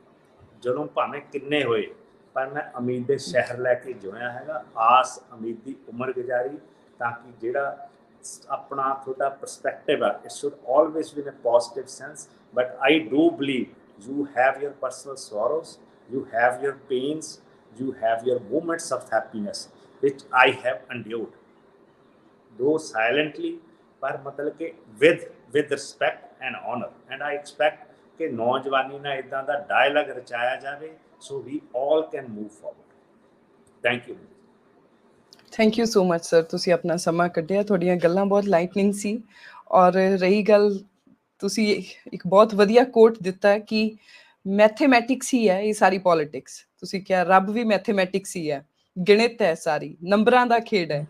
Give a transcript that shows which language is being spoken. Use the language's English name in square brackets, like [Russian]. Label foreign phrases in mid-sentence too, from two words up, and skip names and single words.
[Punjabi] ਜ਼ੁਲਮ ਭਾਵੇਂ ਕਿੰਨੇ ਹੋਏ, ਪਰ ਮੈਂ ਉਮੀਦ ਦੇ ਸ਼ਹਿਰ ਲੈ ਕੇ ਜੁੜਿਆ ਹੈਗਾ। ਆਸ ਉਮੀਦ ਦੀ ਉਮਰ ਗੁਜ਼ਾਰੀ, ਤਾਂ ਕਿ ਜਿਹੜਾ ਆਪਣਾ ਤੁਹਾਡਾ ਪਰਸਪੈਕਟਿਵ ਆ, [English] it should always be in a positive sense. but I do believe you have your personal sorrows, you have your pains, you have your moments of happiness, which I have endured, though silently, [Punjabi] ਪਰ ਮਤਲਬ ਕਿ [English] with respect and honor, and I expect [Punjabi] ਕਿ ਨੌਜਵਾਨੀ ਨਾ ਇੱਦਾਂ ਦਾ dialogue ਰਚਾਇਆ ਜਾਏ, [English] so we all can move forward. Thank you. thank you so much sir, [Punjabi] ਤੁਸੀਂ ਆਪਣਾ ਸਮਾਂ ਕੱਢਿਆ। ਤੁਹਾਡੀਆਂ ਗੱਲਾਂ ਬਹੁਤ ਲਾਈਟਨਿੰਗ ਸੀ। ਔਰ ਰਹੀ ਗੱਲ, ਤੁਸੀਂ ਇੱਕ ਬਹੁਤ ਵਧੀਆ ਕੋਟ ਦਿੱਤਾ ਕਿ ਮੈਥੇਮੈਟਿਕਸ ਹੀ ਹੈ ਇਹ ਸਾਰੀ ਪੋਲੀਟਿਕਸ। ਤੁਸੀਂ ਕਿਹਾ ਰੱਬ ਵੀ ਮੈਥੇਮੈਟਿਕਸ ਹੀ ਹੈ, ਗਣਿਤ ਹੈ, ਸਾਰੀ ਨੰਬਰਾਂ ਦਾ ਖੇਡ ਹੈ।